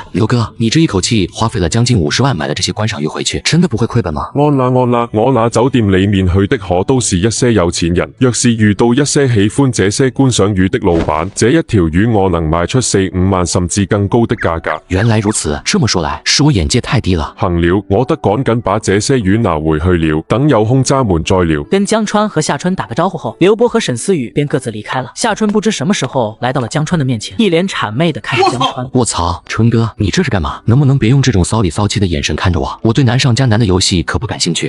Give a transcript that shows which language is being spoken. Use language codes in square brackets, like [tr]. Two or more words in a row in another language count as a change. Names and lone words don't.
[zh] 劉哥，你這一口氣花費了將近50萬買了這些觀賞魚回去，真的不會虧本嗎？安啦，我那酒店裡面去的可都是一些有錢人，若是遇到一些喜歡這些觀賞魚的老闆，這一條魚我能賣出4、5萬甚至更高的價格。原來如此，這麼說來，是我眼界太低了。行了，我得趕緊把這些魚拿回去了，等有空咱們再聊。跟江川和夏春打個招呼後，劉波和沈思雨便各自離開了。夏春不知什麼時候來到了江川的面前，一臉谄媚的看着江川。我操，春哥，你這是幹嘛？能不能別用這種騷裡騷氣的眼神看着我？我對難上加難的遊戲可不感興趣。